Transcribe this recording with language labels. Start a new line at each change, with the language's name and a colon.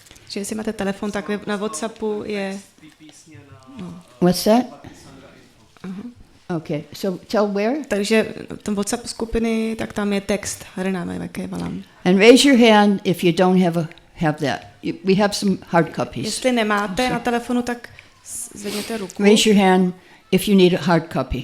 Czech: Že jestli máte telefon, tak na WhatsAppu je...
English: What's that? Okay, so tell where?
Czech: Takže v tom WhatsApp skupiny, tak tam je text Harinam Eva Kevalam.
English: And raise your hand if you don't have that. We have some hard copies.
Czech: Jestli nemáte na telefonu, tak zvedněte ruku.
English: Raise your hand if you need a hard copy.